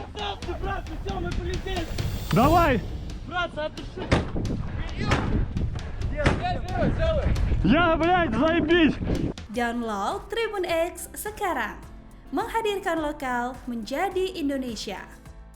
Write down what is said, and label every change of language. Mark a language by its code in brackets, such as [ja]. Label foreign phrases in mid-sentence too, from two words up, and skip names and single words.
[ru] Брат, все, мы полетели! Давай! Брат, отдыши! Я, блядь, заебись! [id] Download Tribun X sekarang, menghadirkan lokal menjadi Indonesia.